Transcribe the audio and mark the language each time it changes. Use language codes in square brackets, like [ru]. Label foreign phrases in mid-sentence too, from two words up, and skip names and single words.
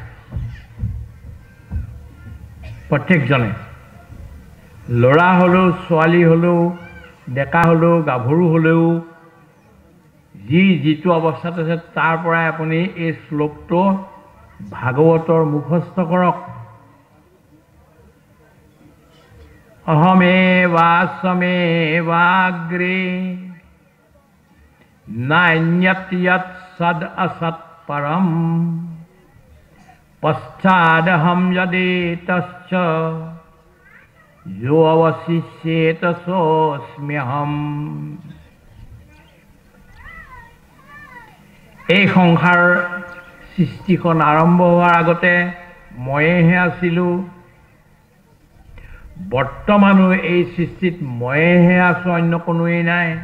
[as] প্ৰত্যেকজনে, ল'ৰা হ'লেও, ছোৱালী হ'লেও, ডেকা হ'লেও, গাভৰু হ'লেও, যিটো অৱস্থাত আছে তাৰ পৰাই আপুনি এই শ্লোকটো ভাগৱতৰ মুখস্থ কৰক। [sa] অহমেৱাস্মেৱাগ্ৰে নান্যত য়ৎ সদ असत् परम पश्चादहं यदेतश्च यो अवशिष्येत सोऽस्म्यहम्। [as] এই সংসাৰ সৃষ্টিখন আৰম্ভ হোৱাৰ আগতে ময়েহে আছিলোঁ, বৰ্তমানো এই সৃষ্টিত ময়েহে আছোঁ, অন্য কোনোৱেই নাই।